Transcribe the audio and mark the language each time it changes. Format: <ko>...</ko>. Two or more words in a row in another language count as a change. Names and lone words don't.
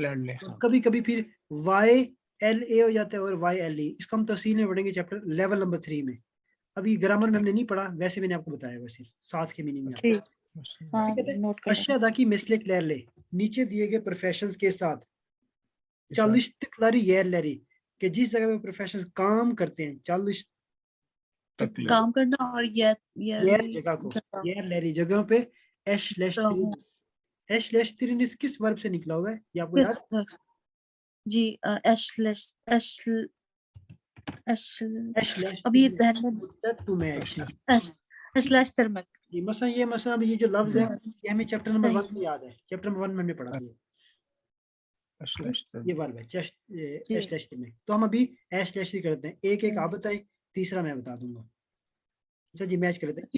<hi>लैंड ले, और कभी कभी फिर YLA हो जाता है और YLE, इसको हम तफसील में पढ़ेंगे</hi> <en>chapter level number</en> <hi>3 में। अभी ग्रामर में हमने नहीं पढ़ा, वैसे मैंने आपको बताया वैसे साथ के मीनिंग में आपको। ठीक। हाँ, ठीक है, नोट कर लेंगे।</hi> <tr>aşağıdaki meslekler ile,</tr> <hi>नीचे दिए गए प्रोफेशंस के साथ।</hi> <tr>çalıştıkları yerleri,</tr> <hi>कि जिस जगह पे प्रोफेशनल काम करते हैं, काम करना, और ये yer जगह को, जगह yerleri जगहों पे तो</hi> <tr>eşleştirin। eşleştirin</tr> <hi>किस वर्ब से निकला हुआ है, ये आपको याद है? किस जी, एशलेश एश अभी</hi> <tr>eşleştirin</tr> <hi>जहन में</hi> <en>to match।</en> <tr>eşleş tirmek.</tr> <hi>जी, मसलन अभी ये जो लफ्ज है ये हमें</hi> <en>chapter number</en> <hi>1 सही। से याद है,</hi> <en>chapter number</en> <hi>1 में हमने पढ़ा था ये वर्ब है जी, eşleştirme में। तो हम अभी eşleştir करते हैं, एक एक आप बताएं, तीसरा मैं बता दूंगा। अच्छा जी, मैच कर लेते हैं।</hi>